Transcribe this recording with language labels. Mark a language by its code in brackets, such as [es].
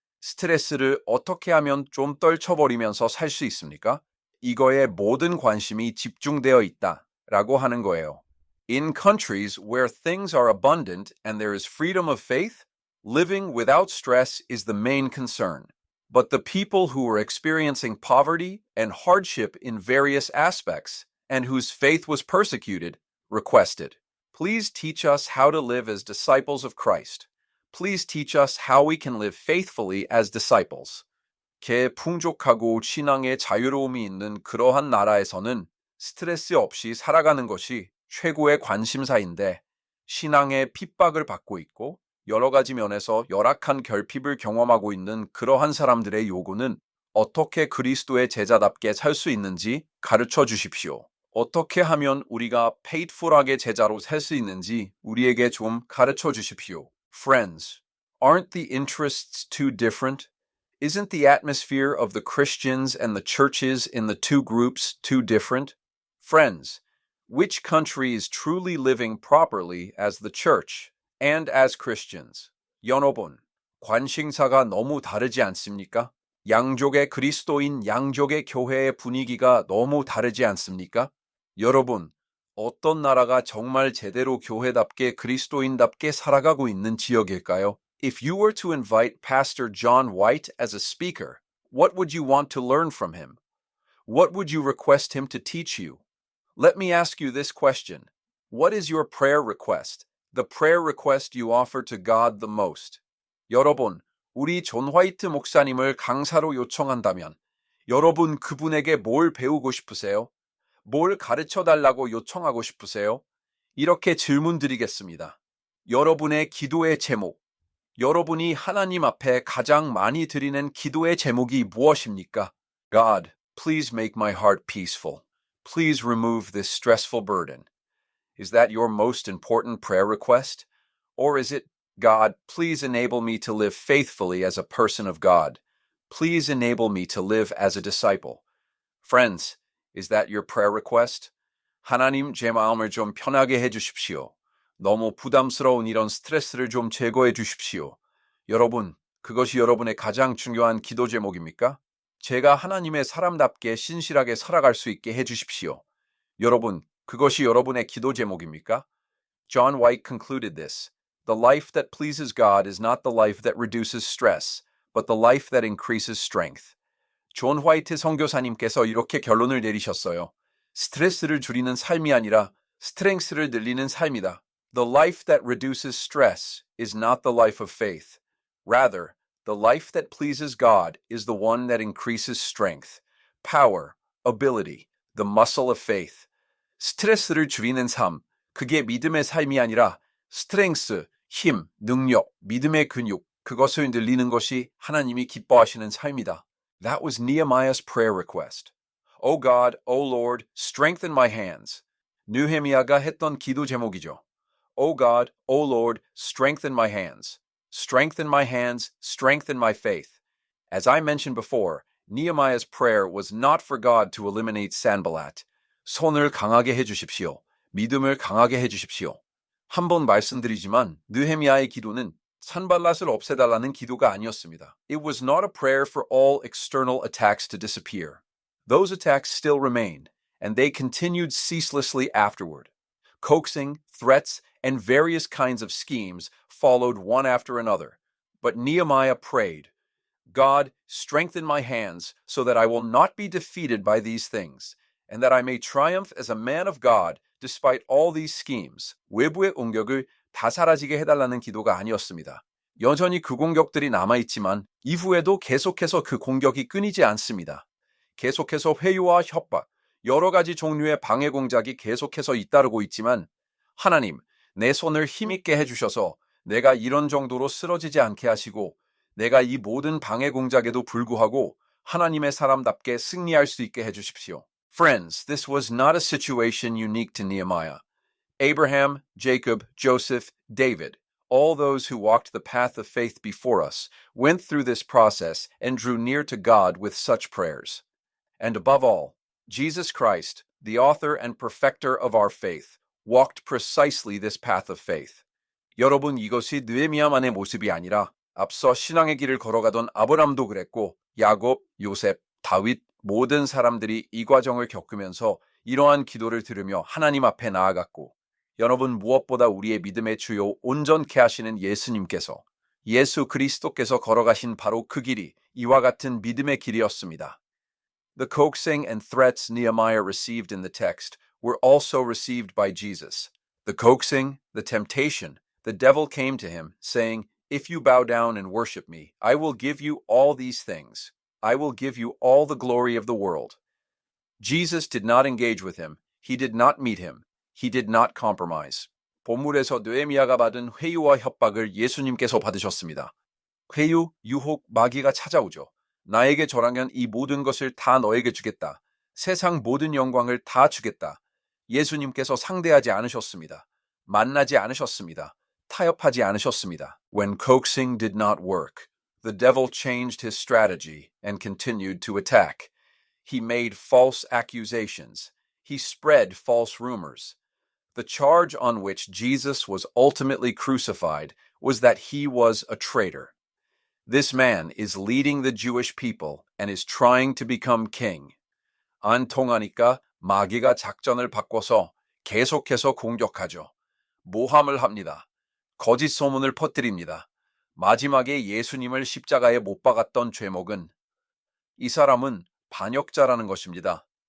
[ko] 스트레스를 어떻게 하면 좀 떨쳐버리면서 살 수 있습니까? 이거에 모든 관심이 집중되어 있다 라고 하는 거예요. [en] In countries where things are abundant and there is freedom of faith, living without stress is the main concern. But the people who were experiencing poverty and hardship in various aspects and whose faith was persecuted requested, please teach us how to live as disciples of Christ. Please teach us how we can live faithfully as disciples. [ko] 개 풍족하고 신앙의 자유로움이 있는 그러한 나라에서는 스트레스 없이 살아가는 것이 최고의 관심사인데 신앙의 핍박을 받고 있고 여러 가지 면에서 열악한 결핍을 경험하고 있는 그러한 사람들의 요구는 어떻게 그리스도의 제자답게 살 수 있는지 가르쳐 주십시오. 어떻게 하면 우리가 faithful하게 제자로 살 수 있는지 우리에게 좀 가르쳐 주십시오. [en] Friends, aren't the interests too different? Isn't the atmosphere of the Christians and the churches in the two groups too different? Friends, which country is truly living properly as the church and as Christians? [ko] 여러분, 관심사가 너무 다르지 않습니까? 양족의 그리스도인 양족의 교회의 분위기가 너무 다르지 않습니까? 여러분, 어떤 나라가 정말 제대로 교회답게 그리스도인답게 살아가고 있는 지역일까요? [en] If you were to invite Pastor John White as a speaker, what would you want to learn from him? What would you request him to teach you? Let me ask you this question. What is your prayer request? The prayer request you offer to God the most. [ko] 여러분, 우리 존 화이트 목사님을 강사로 요청한다면 여러분 그분에게 뭘 배우고 싶으세요? 뭘 가르쳐 달라고 요청하고 싶으세요? 이렇게 질문 드리겠습니다. 여러분의 기도의 제목, 여러분이 하나님 앞에 가장 많이 드리는 기도의 제목이 무엇입니까? [en] God, please make my heart peaceful. Please remove this stressful burden. Is that your most important prayer request? Or is it, God, please enable me to live faithfully as a person of God. Please enable me to live as a disciple. Friends, is that your prayer request? [ko] 하나님, 제 마음을 좀 편하게 해주십시오. 너무 부담스러운 이런 스트레스를 좀 제거해 주십시오. 여러분, 그것이 여러분의 가장 중요한 기도 제목입니까? 제가 하나님의 사람답게 신실하게 살아갈 수 있게 해주십시오. 여러분, 그것이 여러분의 기도 제목입니까? [en] John White concluded this. The life that pleases God is not the life that reduces stress, but the life that increases strength. [ko] 존 화이트 선교사님께서 이렇게 결론을 내리셨어요. 스트레스를 줄이는 삶이 아니라 스트렝스를 늘리는 삶이다. [en] The life that reduces stress is not the life of faith. Rather, the life that pleases God is the one that increases strength, power, ability, the muscle of faith. [ko] 스트레스를 줄이는 삶, 그게 믿음의 삶이 아니라 스트렝스, 힘, 능력, 믿음의 근육, 그것을 늘리는 것이 하나님이 기뻐하시는 삶이다. [en] That was Nehemiah's prayer request. O God, O Lord, strengthen my hands. [ko] 느헤미야가 했던 기도 제목이죠. [en] O God, O Lord, strengthen my hands. Strengthen my hands, strengthen my faith. As I mentioned before, Nehemiah's prayer was not for God to eliminate Sanballat. [ko] 손을 강하게 해주십시오. 믿음을 강하게 해주십시오. 한 번 말씀드리지만 느헤미야의 기도는 산발랏을 없애달라는 기도가 아니었습니다. [en] It was not a prayer for all external attacks to disappear. Those attacks still remained, and they continued ceaselessly afterward. Coaxing, threats, and various kinds of schemes followed one after another. But Nehemiah prayed, God, strengthen my hands so that I will not be defeated by these things, and that I may triumph as a man of God despite all these schemes. [ko] 외부의 공격을 다 사라지게 해달라는 기도가 아니었습니다. 여전히 그 공격들이 남아있지만 이후에도 계속해서 그 공격이 끊이지 않습니다. 계속해서 회유와 협박, 여러 가지 종류의 방해 공작이 계속해서 잇따르고 있지만 하나님, 내 손을 힘있게 해주셔서 내가 이런 정도로 쓰러지지 않게 하시고 내가 이 모든 방해 공작에도 불구하고 하나님의 사람답게 승리할 수 있게 해주십시오. [en] Friends, this was not a situation unique to Nehemiah. Abraham, Jacob, Joseph, David, all those who walked the path of faith before us, went through this process and drew near to God with such prayers. And above all, Jesus Christ, the author and perfecter of our faith, walked precisely this path of faith. [ko] 여러분, 이것이 느헤미야만의 모습이 아니라 앞서 신앙의 길을 걸어가던 아브람도 그랬고 야곱, 요셉, 다윗 모든 사람들이 이 과정을 겪으면서 이러한 기도를 들으며 하나님 앞에 나아갔고 여러분 무엇보다 우리의 믿음의 주요 온전케 하시는 예수님께서 예수 그리스도께서 걸어가신 바로 그 길이 이와 같은 믿음의 길이었습니다. [en] The coaxing and threats Nehemiah received in the text were also received by Jesus. The coaxing, the temptation, the devil came to him, saying, If you bow down and worship me, I will give you all these things. I will give you all the glory of the world. Jesus did not engage with him. He did not meet him. He did not compromise. [ko] 본문에서 느헤미야가 받은 회유와 협박을 예수님께서 받으셨습니다. 회유, 유혹, 마귀가 찾아오죠. 나에게 절하면 이 모든 것을 다 너에게 주겠다. 세상 모든 영광을 다 주겠다. 예수님께서 상대하지 않으셨습니다. 만나지 않으셨습니다. 타협하지 않으셨습니다. [en] When coaxing did not work, the devil changed his strategy and continued to attack. He made false accusations. He spread false rumors. The charge on which Jesus was ultimately crucified was that he was a traitor. This man is leading the Jewish people and is trying to become king. [ko] 안 통하니까 마귀가 작전을 바꿔서 계속해서 공격하죠. 모함을 합니다. 거짓 소문을 퍼뜨립니다. 마지막에 예수님을 십자가에 못 박았던 죄목은 이 사람은 반역자라는 것입니다.